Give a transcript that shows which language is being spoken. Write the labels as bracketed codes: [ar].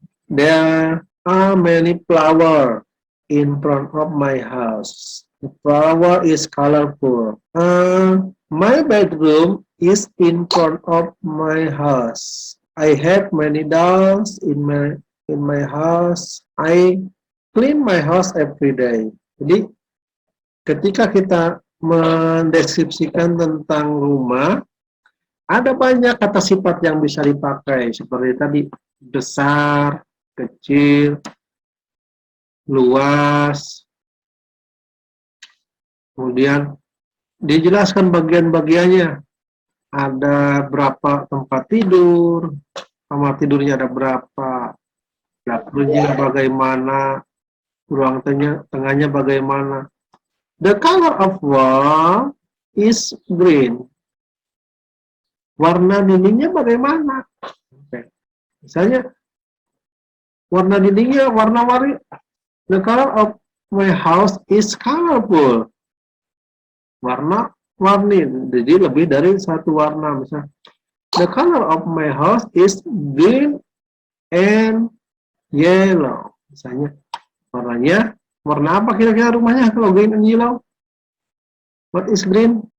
[en] There are many flowers in front of my house. The flower is colorful. My bedroom is in front of my house. I have many dolls in my house. I clean my house every day. [id] Jadi ketika kita mendeskripsikan tentang rumah, ada banyak kata sifat yang bisa dipakai seperti tadi, besar, kecil, luas. Kemudian dijelaskan bagian-bagiannya. Ada berapa tempat tidur, kamar tidurnya ada berapa, dapurnya bagaimana, ruang tengahnya bagaimana. [en] The color of wall is green. [id] Warna dindingnya bagaimana? Misalnya, warna dindingnya warna-warni. [en] The color of my house is colorful. [id] Warna-warni, jadi lebih dari satu warna. [en] Misalnya, the color of my house is green and yellow. [id] Misalnya, warnanya, warna apa kira-kira rumahnya kalau green and yellow? [en] What is green?